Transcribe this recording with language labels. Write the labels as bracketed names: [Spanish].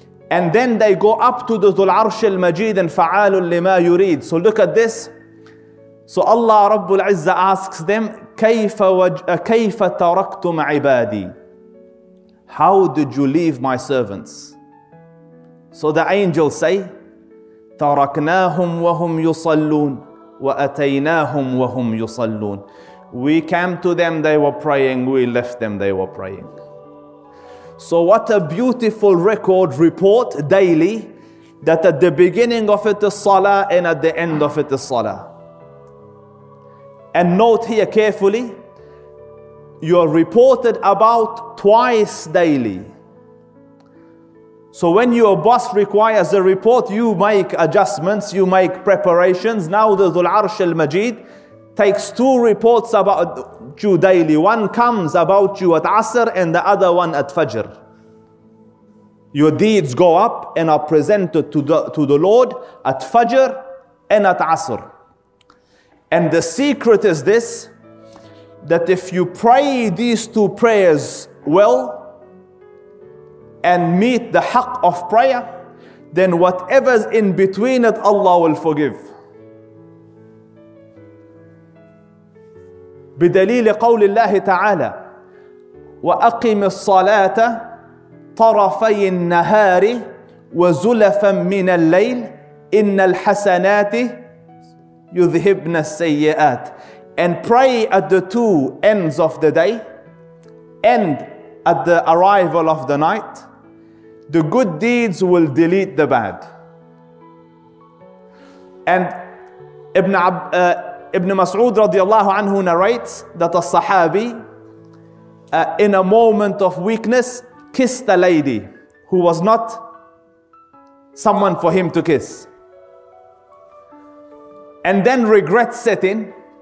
[English] And then they go up to the Dhul Arsh al-Majid and [Arabic] فَعَالٌ لِمَا يُرِيد. [English] So look at this. So Allah Rabbul Izzah asks them, [Arabic] كَيْفَ تَرَكْتُمْ عِبَادِي. [English] How did you leave my servants? So the angels say, [Arabic] تَرَكْنَاهُمْ وَهُمْ يُصَلُّونَ وَأَتَيْنَاهُمْ وَهُمْ يُصَلُّونَ. [English] We came to them, they were praying. We left them, they were praying. So what a beautiful report daily, that at the beginning of it is salah and at the end of it is salah. And note here carefully, you are reported about twice daily. So when your boss requires a report, you make adjustments, you make preparations. Now the Dhul Arsh al-Majid takes 2 reports about you daily. One comes about you at Asr and the other one at Fajr. Your deeds go up and are presented to the Lord at Fajr and at Asr. And the secret is this, that if you pray these 2 prayers well and meet the haqq of prayer, then whatever's in between it, Allah will forgive. [Arabic] بدليل قول الله تعالى وأقم الصلاة طرفي النهار وزلفا من الليل إن الحسنات يذهبن السيئات. [English] And pray at the 2 ends of the day and at the arrival of the night. The good deeds will delete the bad. And Ibn Mas'ud radiallahu anhu narrates that a Sahabi in a moment of weakness kissed a lady who was not someone for him to kiss, and then regret set in.